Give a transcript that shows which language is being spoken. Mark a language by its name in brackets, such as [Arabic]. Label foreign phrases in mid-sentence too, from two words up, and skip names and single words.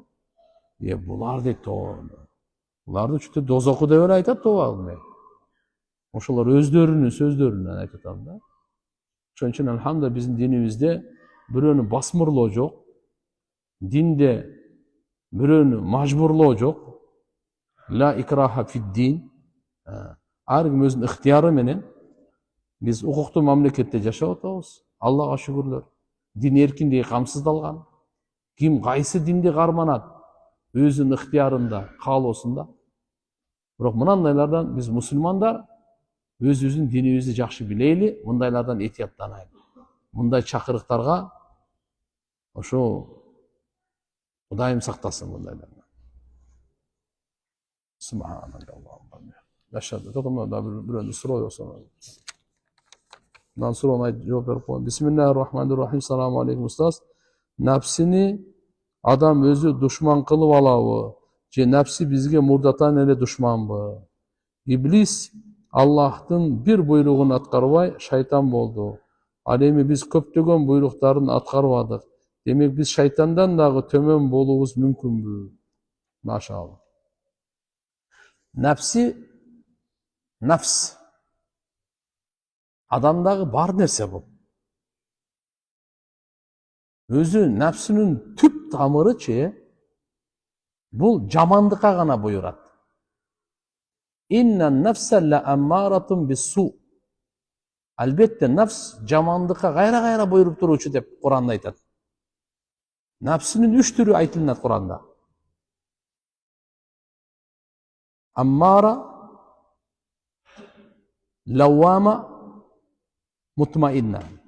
[Kyrgyz] Булар дейт, буларды чүтө дозоку деп эле айтат тоо. Ошолор өздөрүнүн сөздөрүнөн айтып атам да. Ошон үчүн алхамдулилла биздин динибизде бирөөнү басмырлоо жок. Динде бирөөнү мажбурлоо жок. [Arabic] لا إكراه في الدين. [Kyrgyz] Ар ким өзүнүн ыктыяры менен биз укуктуу мамлекетте жашап атабыз. Аллага шүгүрлөр. дин эркиндиги камсыздалган. Ким кайсы динди карманат өзүнүн ыктыярында, каалоосунда. Бирок мынандайлардан биз мусулмандар өзүбүздүн динибизди жакшы билейли, мындайлардан этияттанайлы. Мындай чакырыктарга ошо Кудайым сактасын мындайлардан. Субханаллах. Жашады. Токмо да бирөөнү суроо болсо. Мындан суроону жооп берип коеюн. [Arabic] بسم الله الرحمن الرحيم. السلام عليكم أستاذ. [Kyrgyz] Напсини адам өзү душман кылып алабы? Же напси бизге мурдатан эле душманбы? Иблис Аллахтын бир буйругун аткарбай шайтан болду. Ал эми биз көптөгөн буйруктарын аткарбадык. Демек биз шайтандан дагы төмөн болуубуз мүмкүнбү? Машалла. Нафс адамдагы бар нерсе бул. Өзү нафсинин түп тамырычы бул жамандыкка гана буйрат. [Arabic] إن النفس لأمارة بالسوء. [Kyrgyz] Албетте нафс жамандыкка кайра-кайра буйруп туруучу деп Куранда айтат. Нафсинин 3 түрү айтылат Куранда. [Arabic] أمارة، لوامة، مطمئنة.